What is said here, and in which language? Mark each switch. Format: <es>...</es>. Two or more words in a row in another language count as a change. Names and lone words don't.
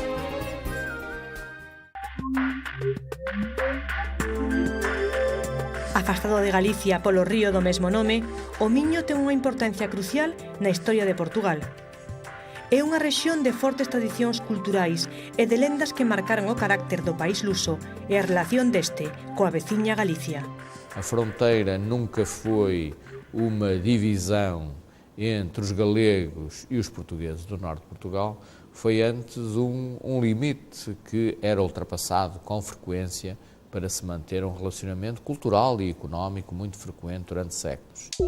<gl>A Afastado de Galicia polo río do mesmo nome, o Miño ten unha importancia crucial na historia de Portugal. É unha rexión de fortes tradicións culturais e de lendas que marcaron o carácter do país luso e a relación deste coa veciña Galicia.</gl> <pt>A fronteira nunca foi uma divisão entre os galegos e os portugueses do norte de Portugal, foi antes um limite que era ultrapassado com frequência para se manter um relacionamento cultural e económico muito frequente durante séculos.</pt>